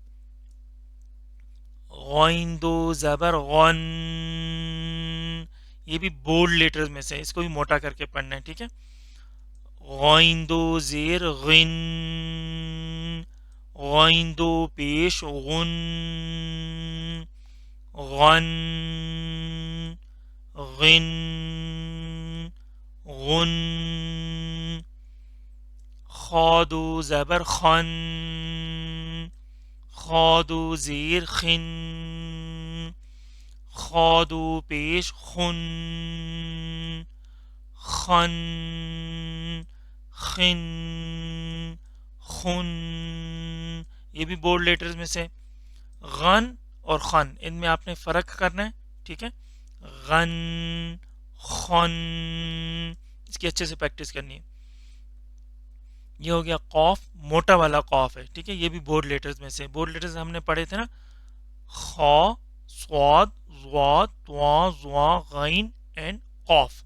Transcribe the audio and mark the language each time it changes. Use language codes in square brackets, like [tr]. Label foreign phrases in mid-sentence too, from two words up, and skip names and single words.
[ur] غین دو زبر غن، یہ بھی [en] bold letters [ur] میں سے، اس کو بھی موٹا کر کے پڑھنا ہے. ٹھیک ہے، غین دو زیر غن، غین دو پیش غن، غن، غن, غن. خادو زبر خن، خادو زیر خن، خادو پیش خن، خن، خن، خن. یہ بھی [en] بورڈ لیٹرز [ur] میں سے. غن اور خن ان میں آپ نے فرق کرنا ہے. ٹھیک ہے، غن، خن، اس کی اچھے سے پریکٹس کرنی ہے. یہ ہو گیا قوف، موٹا والا قوف ہے. ٹھیک ہے، یہ بھی [en] بورڈ لیٹرز [ur] میں سے. [en] بورڈ لیٹرز [ur] ہم نے پڑھے تھے نا، خا، صاد، ضاد، طا، ظا، غین اینڈ قوف.